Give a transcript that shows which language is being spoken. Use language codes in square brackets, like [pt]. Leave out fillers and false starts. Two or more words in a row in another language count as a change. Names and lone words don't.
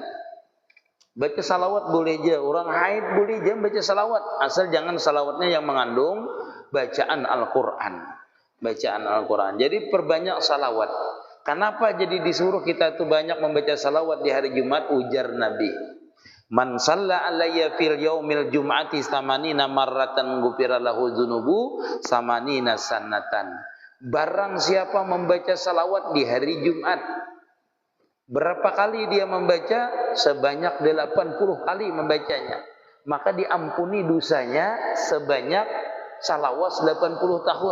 [bjn] Baca salawat boleh aja, orang haid boleh aja baca salawat, asal jangan salawatnya yang mengandung bacaan Al-Qur'an. Bacaan Al-Qur'an. Jadi perbanyak salawat. Kenapa jadi disuruh kita tuh banyak membaca salawat di hari Jumat? Ujar Nabi, [ar] من صلى علي في يوم الجمعة ثمانين مرة غفر له ذنوب ثمانين سنة. [bjn] Barang siapa membaca salawat di hari Jumat, berapa kali dia membaca? Sebanyak 80 kali membacanya, maka diampuni dosanya sebanyak salawat 80 tahun.